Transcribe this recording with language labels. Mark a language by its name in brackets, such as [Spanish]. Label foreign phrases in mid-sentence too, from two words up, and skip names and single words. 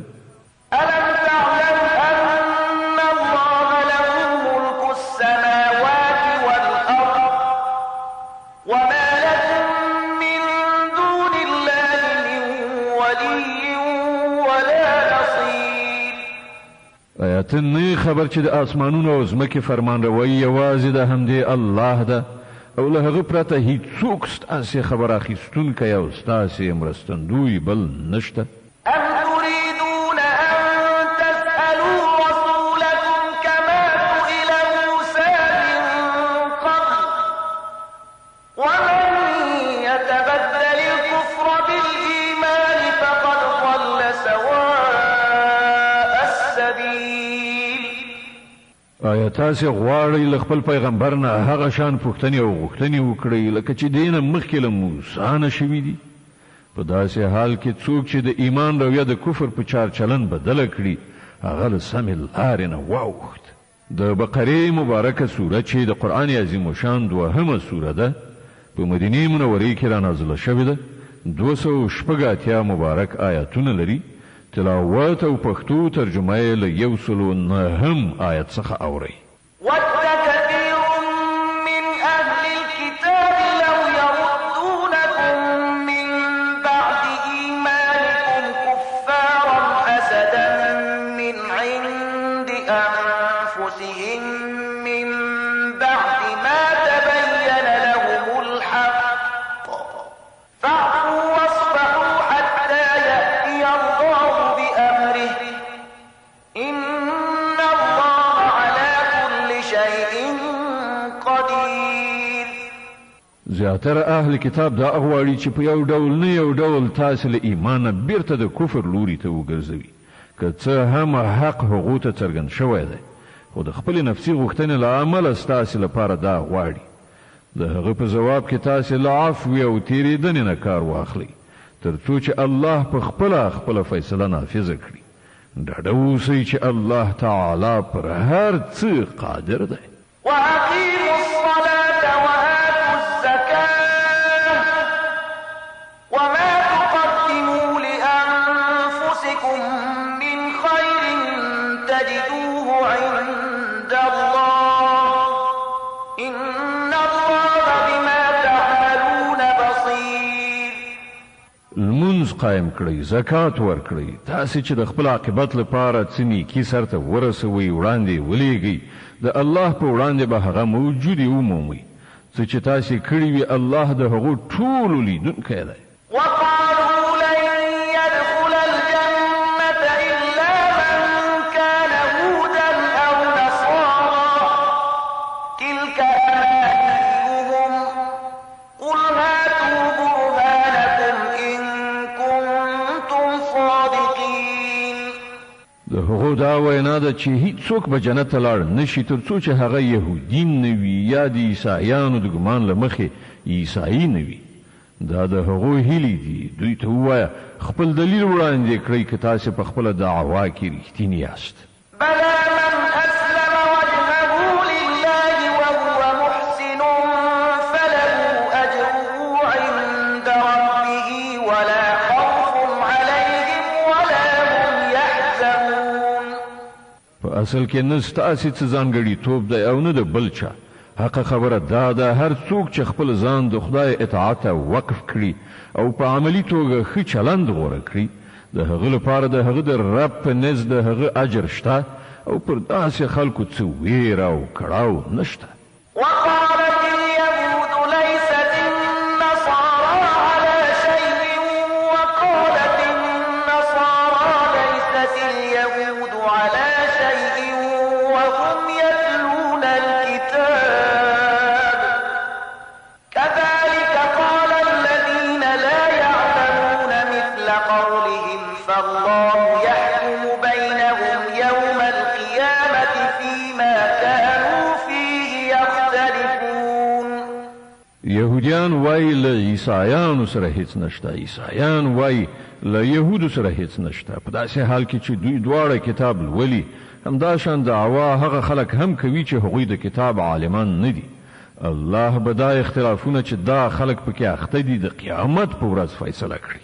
[Arabic] ألم تعلم أن الله له ملك السماوات والأرض وما لكم من دون الله من ولي ولا نصير. [Pashto] آیا ته نه خبر چې د آسمانونو او ځمکې فرمانروي یوازې د همدې الله ده او له هغه پرته هیڅوک ستاسې خبر اخیستونکی او ستاسې مرستندوی بل نشته؟ [Arabic] أم تريدون أن تسألوا رسولكم كما سئل موسى من قبل ومن يتبدل الكفر بالإيمان فقد ضل سواء السبيل. [Pashto] آیا تاسې غواړئ له خپل پیغمبر نه هغه شان پوښتنې او غوښتنې وکړئ لکه چې دې نه مخکې له موسی نه شوي دي؟ په داسې حال کې څوک چې د ایمان رویه د کفر په چار چلن بدله کړي هغه له سمې لارې نه واوښت. د بقرې مبارکه سوره چې د قرآن عظیم شان دوهمه سوره ده په مدینې منورې کې رانازله شوې ده، 286 مبارک آیاتونه لري. تلاوت او پښتو ترجمه یې له 109 آیت څخه اورئ. [Arabic] ود كثير من أهل الكتاب لو يردونكم من بعد إيمانكم كفارا حسدا من عند أنفسهم من بعد ما تبين لهم الحق فاعفوا واصفحوا حتى يأتي الله بأمره إن الله على كل شيء قدير. [Pashto] زیاتره اهل کتاب دا غواړي چې په یو ډول نه یو ډول تاسې له ایمانه بیرته د کفر لوري ته وګرځوي، که څه هم حق هغو ته څرګند شوی دی، خو د خپلې نفسي غوښتنې له امله ستاسې لپاره دا غواړي. د هغه په جواب کې تاسې له عفو او تېرېدنې نه کار واخلئ تر څو چې الله په خپله فیصله نافظه کړي. ډاډه اوسئ چې الله تعالی پر هر څه قادر دی. [Arabic] وأقيموا الصلاة وآتوا الزكاة وما تقدموا لأنفسكم من خير تجدوه عند الله إن الله بما تعملون بصير. [Pashto] لمونځ قایم کړئ، زکات ورکړئ، تاسې چې د خپل عاقبت لپاره څه نیکي سرته ورسوئ وړاندې ولېږئ، د الله په وړاندې به هغه موجودې ومومئ. څه چې تاسې کړي وي الله د هغو ټولو لیدونکی دی. [Arabic] وقالوا لن يدخل الجنة إلا من كان هودا أو نصارى تلك أمانيهم قل هاتوا برهانكم إن كنتم صادقين. [Pashto] د هغو دا وینا ده چې هیڅوک به جنت ته لاړ نشي تر څو چې هغه یهودین نه وي یا د عیسایانو د ګمان له مخې عیسایي نه وي. دا د هغو هیلې دي. دوی ته ووایه خپل دلیل وړاندې کړئ که تاسې په خپله دعوا کې رښتیني یاست. [Arabic] بلى من أسلم وجهه لله وهو محسن فله أجره عند ربه ولا خوف عليهم ولا هم يحزنون. [Pashto] په اصل کې نه ستاسې څه ځانګړیتوب دی او نه د بل چا. حق خبره دا ده هر څوک چې خپل ځان د خدای اطاعت ته وقف کړي او په عملي توګه ښه چلند غوره کړي د هغه لپاره د هغه د رب په نزد د هغه اجر شته او پر داسې خلکو څه ویره او کړاو نشته. [Arabic] وقالت اليهود ليست النصارى على شيء وقالت النصارى ليست اليهود على شيء وهم يتلون الكتاب كذلك قال الذين لا يعلمون مثل قولهم فالله يحكم بينهم يوم القيامة فيما كانوا فيه يختلفون. [Pashto] يهوديان وای له عیسایانو سره هیڅ نشته، عیسایان وای له يهودو سره هیڅ نشته. په داسې حال کې چې دوی دواړه کتاب لولي همداشان دعوا هغه خلک هم کوي چې هغوی د کتاب عالمان نه دي. الله به دا اختلافونه چې دا خلک پکې اخته دي د قیامت په ورځ فیصله کړي.